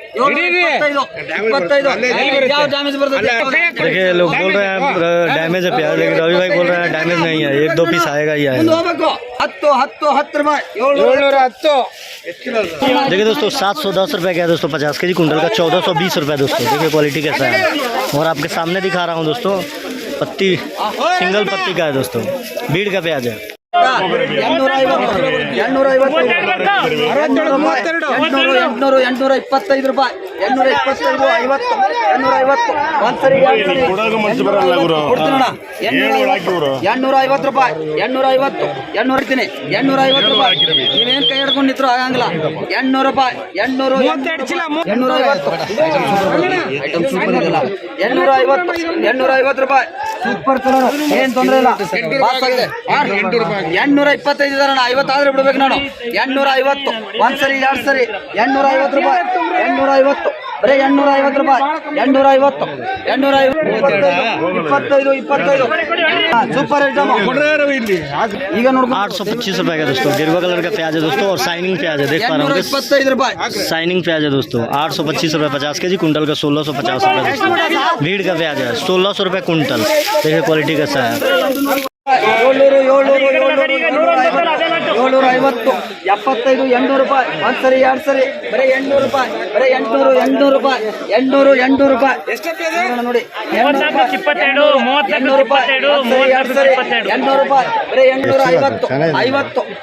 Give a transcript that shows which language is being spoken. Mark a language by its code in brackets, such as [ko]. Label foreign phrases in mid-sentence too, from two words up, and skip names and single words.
[kn] 725 ಯಾವ ಡ್ಯಾಮೇಜ್ ಬರ್ತದೆ? [hi] देखिए लोग बोल रहे हैं डैमेज है प्याज, लेकिन रवि भाई बोल रहे हैं डैमेज नहीं है, 1-2 पीस आएगा ही आएगा। [kn] 10 रूपाಯಿ 710। [hi] देखिए दोस्तों 710 रुपये का है दोस्तों 50 के जी कुंटल का। 1420 रुपये दोस्तों। देखिए क्वालिटी कैसा है और आपके सामने दिखा रहा हूँ दोस्तों। पत्ती सिंगल पत्ती का है दोस्तों, बीड़ का प्याज है। [kn] 825 ರೂಪಾಯಿ 825 ಒಂದ್ಸರಿ 850 ರೂಪಾಯಿ 850 ಇರ್ತೀನಿ 850 ರೂಪಾಯಿ ನೀವೇನ್ ಕೈ ಹಿಡ್ಕೊಂಡಿದ್ರು ಆಗಂಗಿಲ್ಲ 800 ರೂಪಾಯಿ 850 ರೂಪಾಯಿ [en] super colour [kn] ಏನ್ ತೊಂದ್ರೆ ಇಲ್ಲ 825 ಇದಾರೆ 50 ಆದ್ರೆ ಬಿಡ್ಬೇಕು ನಾನು 850 ಒಂದ್ಸರಿ ಎರಡು ಸರಿ 850 ರೂಪಾಯಿ 850 ಬರೀ 850 ರೂಪಾಯಿ 850 25 [en] super item [kn] ಈಗ ನೋಡ್ಕೊ [hi] 825 रुपए का दोस्तों। गिरवा कलर का प्याज है दोस्तों और शाइनिंग प्याज है, देख पा रहे होंगे 25 रुपए शाइनिंग प्याज है दोस्तों। 825 रुपए 50 के जी कुंटल का। 1650 रुपए दोस्तों। भीड़ का प्याज है 1600 रुपए कुंटल। देखिए क्वालिटी कैसा है। [kn] 750 75 800 ರೂಪಾಯಿ ಒಂದ್ಸರಿ ಎರಡು ಸರಿ ಬರೀ 800 ರೂಪಾಯಿ ಬರೀ 800 ರೂಪಾಯಿ 800 ರೂಪಾಯಿ ನೋಡಿ 22 32 ರೂಪಾಯಿ 800 ರೂಪಾಯಿ ಬರೀ 850 50